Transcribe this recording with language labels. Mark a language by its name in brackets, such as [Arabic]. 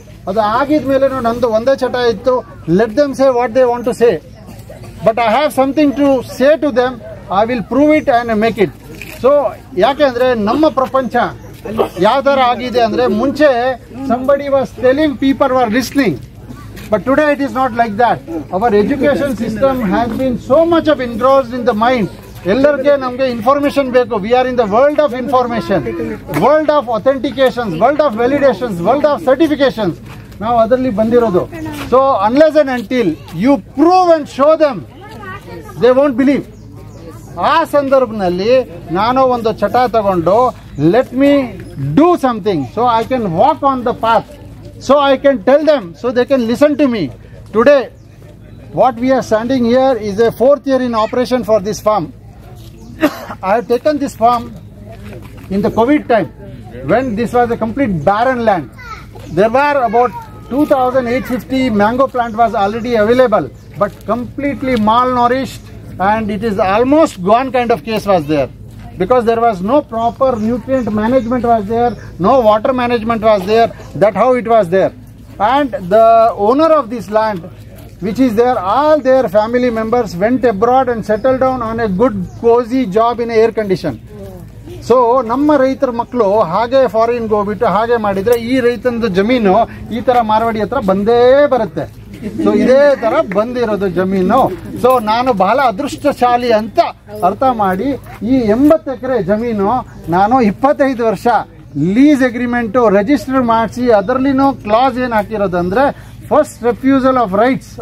[Kannada] ಅದು ಆಗಿದ್ಮೇಲೆ ನಂದು ಒಂದೇ ಚಟ ಇತ್ತು, [English] Let them say what they want to say, but I have something to say to them, I will prove it and make it. [Kannada] So ಯಾಕೆಂದರೆ ನಮ್ಮ ಪ್ರಪಂಚ ಯಾವ ಥರ ಆಗಿದೆ ಅಂದರೆ, ಮುಂಚೆ [English] somebody was telling, people were listening, but today it is not like that. Our education system has been so much of engrossed in the mind. [Kannada] ಎಲ್ಲರಿಗೆ ನಮಗೆ ಇನ್ಫಾರ್ಮೇಶನ್ ಬೇಕು. [English] We are in the world of information, world of authentications, world of validations, world of certifications. [Kannada] ನಾವು ಅದರಲ್ಲಿ ಬಂದಿರೋದು. [English] So unless and until you prove and show them, they won't believe. [Kannada] ಆ ಸಂದರ್ಭದಲ್ಲಿ ನಾನು ಒಂದು ಚಟ ತಗೊಂಡು, [English] Let me do something so I can walk on the path, so I can tell them, so they can listen to me. Today what we are standing here is a 4th year in operation for this farm. I have taken this farm in the COVID time, when this was a complete barren land. There were about 2,850 mango plant was already available, but completely malnourished, and it is almost gone kind of case was there, because there was no proper nutrient management was there, no water management was there. That how it was there. And the owner of this land, which is there, all their family members went abroad and settled down on a good cozy job in air condition. [Kannada] So ನಮ್ಮ ರೈತರ ಮಕ್ಕಳು ಹಾಗೆ ಫಾರಿನ್ಗೆ ಹೋಗ್ಬಿಟ್ಟು ಹಾಗೆ ಮಾಡಿದರೆ ಈ ರೈತನದು ಜಮೀನು ಈ ಥರ ಮಾರವಾಡಿ ಹತ್ರ ಬಂದೇ ಬರುತ್ತೆ. ಸೊ ಇದೇ ಥರ ಬಂದಿರೋದು ಜಮೀನು. ಸೊ ನಾನು ಬಹಳ ಅದೃಷ್ಟಶಾಲಿ ಅಂತ ಅರ್ಥ ಮಾಡಿ ಈ 80 ಎಕರೆ ಜಮೀನು ನಾನು 25 ವರ್ಷ ಲೀಸ್ ಅಗ್ರಿಮೆಂಟು ರಿಜಿಸ್ಟರ್ ಮಾಡಿಸಿ, ಅದರಲ್ಲಿನೂ ಕ್ಲಾಸ್ ಏನು ಹಾಕಿರೋದಂದರೆ [English] First refusal of rights.